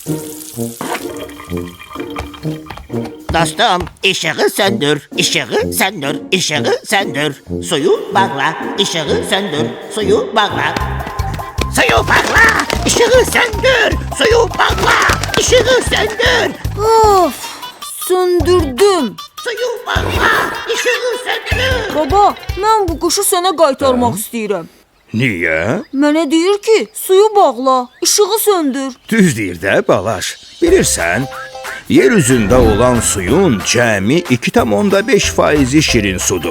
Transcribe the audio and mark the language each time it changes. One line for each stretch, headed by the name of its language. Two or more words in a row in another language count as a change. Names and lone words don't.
Turkish: Dostum, ışığı söndür, ışığı söndür, ışığı söndür. Suyu bağla, ışığı söndür, suyu bağla. Suyu bağla, ışığı söndür, suyu bağla, ışığı söndür. of. Söndürdüm. Suyu bağla, ışığı söndür.
Azerbaijani: Baba, mən bu quşu sənə qaytarmaq istəyirəm. Niyə? Mənə deyir ki, suyu bağla, işığı söndür. Düz deyir də, balaş. Bilirsən, yer üzündə olan suyun cəmi 2,5% şirin sudur.